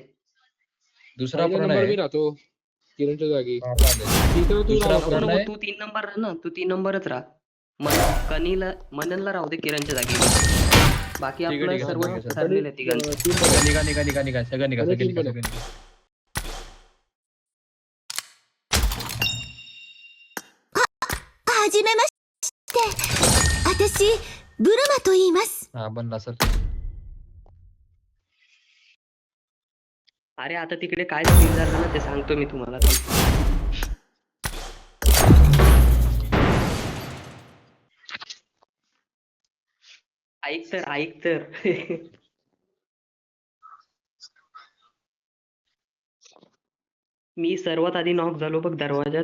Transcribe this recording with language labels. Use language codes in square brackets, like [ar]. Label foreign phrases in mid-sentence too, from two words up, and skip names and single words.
[mr] दुसरा पण नंबर आहे. मी राहतो किरणच्या जागी. हा, चालेल. तिसरा तू दुसरा राहतो. कोण आहे? तू 3 नंबर राह ना, तू 3 नंबरच राह. मननला राहू दे किरणच्या जागी. बाकी ठीक आहे, आपलं ठीक आहे, सर्व ठीक आहे, ठरलेलं आहे तिघांचं. निघा सगळं निघा. [ja] はじめまして。私、ブルマと言います。 [mr] हा बनला सर. अरे आता तिकडे काय सीन झालं ना ते सांगतो मी तुम्हाला. ऐक तर मी सर्वात आधी नॉक झालो बघ दरवाजात.